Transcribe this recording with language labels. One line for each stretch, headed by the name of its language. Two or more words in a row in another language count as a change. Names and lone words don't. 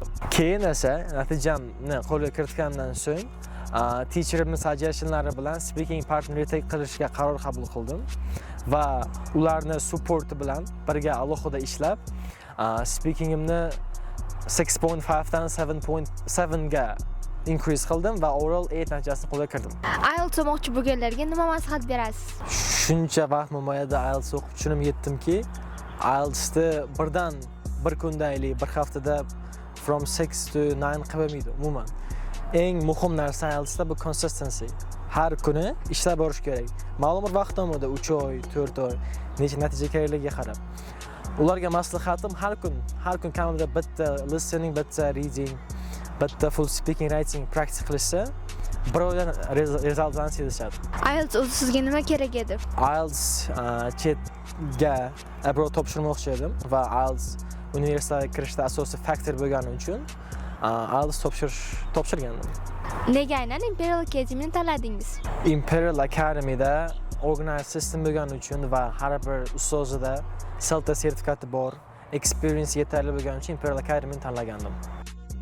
Uzbek: Keyin esa natijamni qo'lga kiritgandan so'ng teacherimning suggestionlari bilan
English: speaking partner retake
Uzbek: qilishga qaror qabul qildim va ularning supporti bilan birga alohida ishlab, speakingimni 6.5 dan 7.7 ga increase qildim va oral 8 natijasini qo'lga kiritdim. IELTS o'qimoqchi bo'lganlarga nima maslahat berasiz? Shuncha vaqt mobaynida IELTS o'qib tushunib yetdimki, IELTSni birdan bir kundalik, bir haftada
English: from 6 to 9
Uzbek: qilmaydi umuman. Eng muhim narsa IELTSda bu consistency. Har kuni ishlab borish kerak. Ma'lum bir vaqt davomida 3 oy, 4 oy necha natija kerakligiga qarab. Ularga maslahatim har kun kamida bitta listening, bitta reading, bitta
English: full speaking, writing practice
Uzbek: qilishsa, bir oydan rezultatlarni sezishadi. IELTS o'zi sizga nima kerak edi? IELTS chetga abroad topshirmoqchi edim va IELTS universitetiga kirishda asosiy faktor bo'lgani uchun IELTS topshirgandim. Nega aynan Imperial Academy'ni tanladingiz? Imperial Academy'da
English: organized system
Uzbek: bo'lgani uchun va har bir ustozida CELTA sertifikati bor, experience yetarli bo'lgani uchun Imperial Academy'ni tanlagandim.